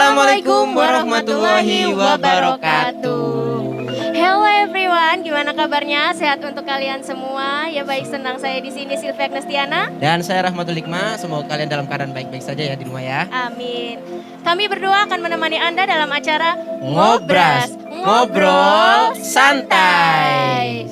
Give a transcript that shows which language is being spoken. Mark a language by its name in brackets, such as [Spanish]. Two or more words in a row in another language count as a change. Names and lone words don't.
[Arabic] السلام عليكم ورحمة الله وبركاته. [English] Hello everyone, [Indonesian] gimana kabarnya? Sehat untuk kalian semua? Ya baik, senang saya di sini Sylvia Agnestina. Dan saya Rahmatul Hikmah, semoga kalian dalam keadaan baik-baik saja ya di rumah ya. Amin. Kami berdua akan menemani Anda dalam acara Ngobras, ngobrol santai.